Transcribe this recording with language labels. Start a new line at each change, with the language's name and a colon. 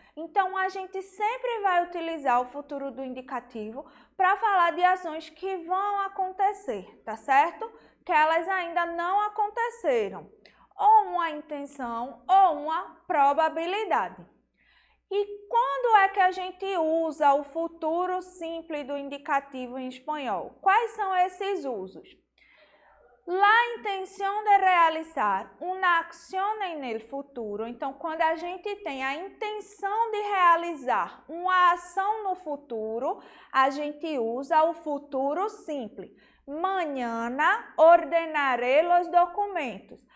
Portuguese: Então, a gente sempre vai utilizar o futuro do indicativo para falar de ações que vão acontecer, tá certo? Que elas ainda não aconteceram. Ou uma intenção ou uma probabilidade. E quando é que a gente usa o futuro simples do indicativo em espanhol? Quais são esses usos?
Spanish: La intención de realizar una acción en el futuro.
Portuguese: Então, quando a gente tem a intenção de realizar uma ação no futuro, a gente usa o futuro simples.
Spanish: Mañana ordenaré los documentos.